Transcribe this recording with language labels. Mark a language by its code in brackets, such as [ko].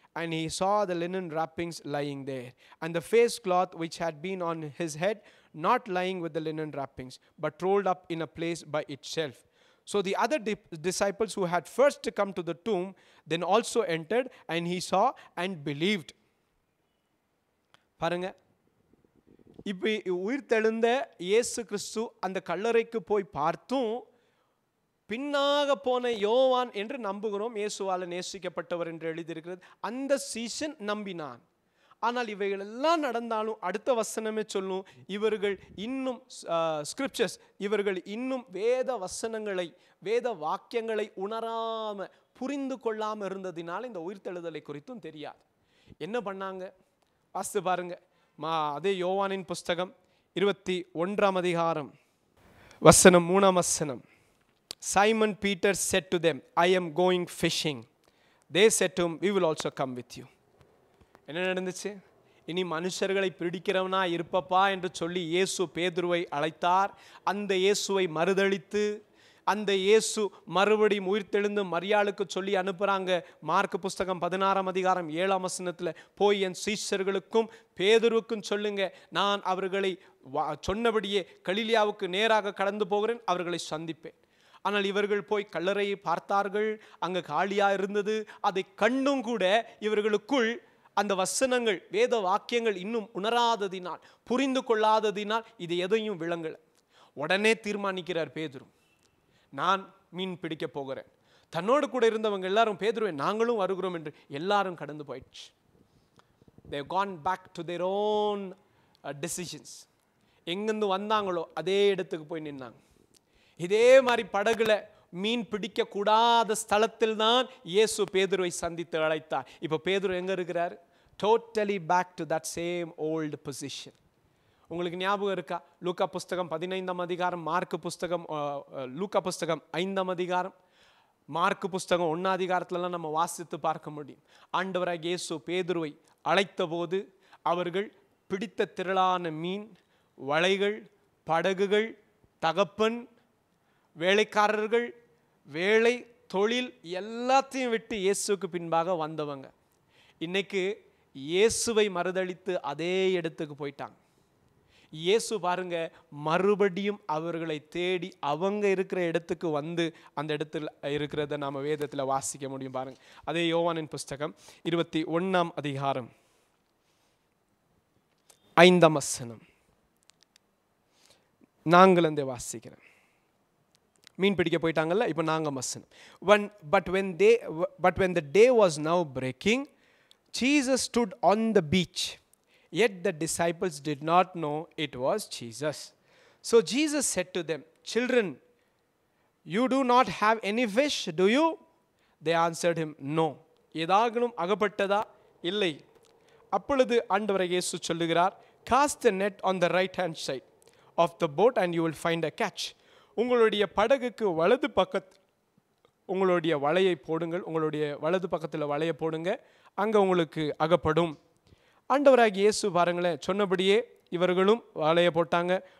[en] And he saw the linen wrappings lying there, and the face cloth which had been on his head, not lying with the linen wrappings, but rolled up in a place by itself. So the other disciples who had first come to the tomb then also entered, and he saw and believed. [ta] பாருங்க, இப்போ உயிர் தெழுந்த இயேசு கிறிஸ்து அந்த கல்லறைக்கு போய் பார்த்தும் பின்னாக போன யோவான் என்று நம்புகிறோம், இயேசுவால் நேசிக்கப்பட்டவர் என்று எழுதியிருக்கிறது. அந்த சீசன் நம்பினான். ஆனால் இவைகள் எல்லாம் நடந்தாலும் அடுத்த வசனமே சொல்லும், இவர்கள் இன்னும் ஸ்கிரிப்சர்ஸ், இவர்கள் இன்னும் வேத வசனங்களை, வேத வாக்கியங்களை உணராம புரிந்து கொள்ளாமல் இருந்ததினால் இந்த உயிர்த்தெழுதலை குறித்தும் தெரியாது. என்ன பண்ணாங்க வாசித்து பாருங்க. அதே யோவானின் புஸ்தகம் 21ஆம் அதிகாரம் வசனம் 3ஆம் வசனம். [en] Simon Peter said to them, I am going fishing. They said to him, we will also come with you. [ta] என்ன நடந்துச்சு? இனி மனுஷர்களை பிடிக்கிறவனா இருப்பப்பா என்று சொல்லி இயேசு பேதுருவை அழைத்தார். அந்த இயேசுவை மறுதலித்து அந்த இயேசு மறுபடியும் உயிர்த்தெழுந்து மரியாளுக்கு சொல்லி அனுப்புகிறாங்க. மார்க் புஸ்தகம் 16ஆம் அதிகாரம் 7ஆம் வசனத்தில், போய் என் சீஷர்களுக்கும் பேதுருவுக்கும் சொல்லுங்க, நான் அவர்களை சொன்னபடியே கலிலியாவுக்கு நேராக கடந்து போகிறேன், அவர்களை சந்திப்பேன். ஆனால் இவர்கள் போய் கல்லறையை பார்த்தார்கள், அங்கே காலியாக இருந்தது. அதை கண்டும் கூட இவர்களுக்குள் அந்த வசனங்கள், வேத வாக்கியங்கள் இன்னும் உணராததினால், புரிந்து கொள்ளாததினால் இது எதையும் விளங்கலை. உடனே தீர்மானிக்கிறார் பேதுரு, நான் மீன் பிடிக்க போகிறேன். தன்னோடு கூட இருந்தவங்க எல்லாரும் பேதுருவை நாங்களும் வருகிறோம் என்று எல்லாரும் கடந்து போயிடுச்சு. [en] they have gone back to their own decisions. [ta] எங்கிருந்து வந்தாங்களோ அதே இடத்துக்கு போய் நின்னாங்க. இதே மாதிரி படகுல மீன் பிடிக்க கூடாத ஸ்தலத்தில் தான் இயேசு பேதுருவை சந்தித்து அழைத்தார். இப்போ பேதுரு எங்க இருக்கிறார்? [en] totally back to that same old position. [ta] உங்களுக்கு ஞாபகம் இருக்கா? லூக்கா புஸ்தகம் 15ஆம் அதிகாரம், மார்க் புஸ்தகம், லூக்கா புஸ்தகம் 5ஆம் அதிகாரம், மார்க் புஸ்தகம் 1ஆம் அதிகாரத்துலலாம் நம்ம வாசித்து பார்க்க முடியும். ஆண்டவராகிய இயேசு பேதுருவை அழைத்த போது அவர்கள் பிடித்த திரளான மீன், வலைகள், படகுகள், தகப்பன், வேலைக்காரர்கள், வேலை, தொழில் எல்லாத்தையும் விட்டு இயேசுக்கு பின்பாக வந்தவங்க இன்னைக்கு இயேசுவை மறுதலித்து அதே இடத்துக்கு போயிட்டாங்க. இயேசு பாருங்க மறுபடியும் அவர்களை தேடி அவங்க இருக்கிற இடத்துக்கு வந்து அந்த இடத்துல இருக்கிறத நாம வேதத்தில் வாசிக்க முடியும். பாருங்க, அதே யோவானின் புஸ்தகம் 21ஆம் அதிகாரம் 5ஆம் வசனம். நாங்கள் அந்த வாசிக்கிறேன். மீன் பிடிக்க போயிட்டாங்கல்ல, இப்போ நாங்கள் வசனம். [en] But when the day was now breaking, Jesus stood on the beach, yet the disciples did not know it was Jesus. So Jesus said to them, "Children, you do not have any fish, do you?" They answered him, "No." [ta] ஏதாகணும் அகப்பட்டதா? இல்லை. அப்பொழுது ஆண்டவர் இயேசு சொல்லுகிறார், [en] "Cast the net on the right hand side of the boat and you will find a catch." [ta] உங்களுடைய படகுக்கு வலது பக்கத்தில் உங்களுடைய வலையை போடுங்கள், உங்களுடைய வலது பக்கத்தில் வலையை போடுங்க, அங்கே உங்களுக்கு அகப்படும். ஆண்டவராகிய இயேசு பாருங்களேன், சொன்னபடியே இவர்களும் வலையை போட்டாங்க.